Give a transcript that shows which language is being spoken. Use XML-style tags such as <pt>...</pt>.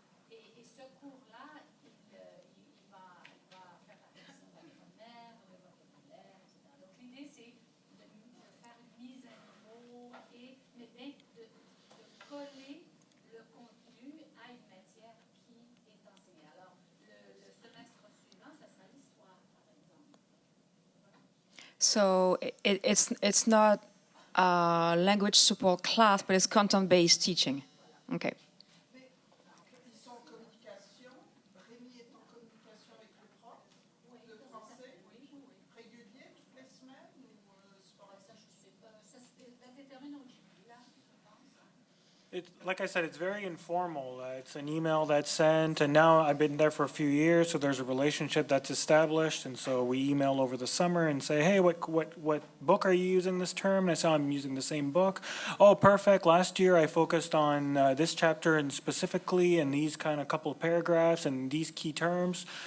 <fr>Et ce cours-là, il va faire attention à la grammaire, le vocabulaire, etc. Donc l'idée, c'est de faire une mise à niveau mais de coller le contenu à une matière qui est enseignée. Alors, le semestre suivant, ça sera l'histoire, par exemple.</fr> <en>So it's not a language support class, but it's content-based teaching. Okay.</en> <fr>Mais ils sont en communication. Rémi est en communication avec le prof de français régulier toutes les semaines ou sporadique? Ça, je sais pas. Ça détermine au début, là, je pense.</fr> <en>Like I said, it's very informal. It's an email that's sent, and now I've been there for a few years, so there's a relationship that's established, and so we email over the summer and say, hey, what book are you using this term? And I say, I'm using the same book. Oh, perfect. Last year I focused on this chapter and specifically and these kind of couple of paragraphs and these key terms.</en>